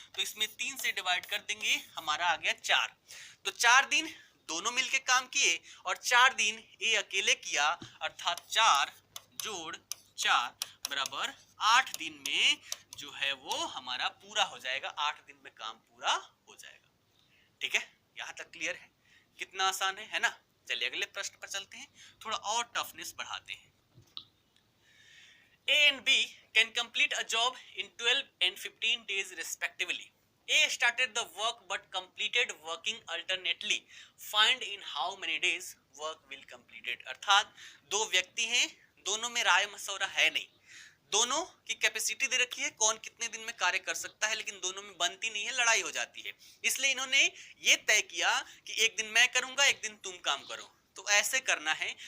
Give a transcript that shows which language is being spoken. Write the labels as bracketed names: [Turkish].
[Hindi] तो इसमें 3 से डिवाइड कर देंगे, हमारा आ गया 4। तो 4 दिन दोनों मिलकर काम किए और 4 दिन ए अकेले किया, अर्थात 4 जोड़ 4 बराबर 8 दिन में जो है वो हमारा पूरा हो जाएगा, 8 दिन में काम पूरा हो जाएगा। ठीक है, यहाँ तक क्लियर है? कितना आसान है ना? चलिए अगले प्रश्न पर चलते हैं, थोड़ा और टफनेस बढ़ाते हैं। [English] A and B can complete a job in 12 and 15 days respectively. A started the work but completed working alternately. Find in how many days work will completed. [Hindi] अर्थात दो व्यक्ति हैं, दोनों में राय मशवरा है नहीं, दोनों की कैपेसिटी दे रखी है कौन कितने दिन में कार्य कर सकता है, लेकिन दोनों में बनती नहीं है, लड़ाई हो जाती है। इसलिए इन्होंने ये तय किया कि एक दिन मैं करूंगा, एक दिन तुम काम करो, तो ऐसे करना है।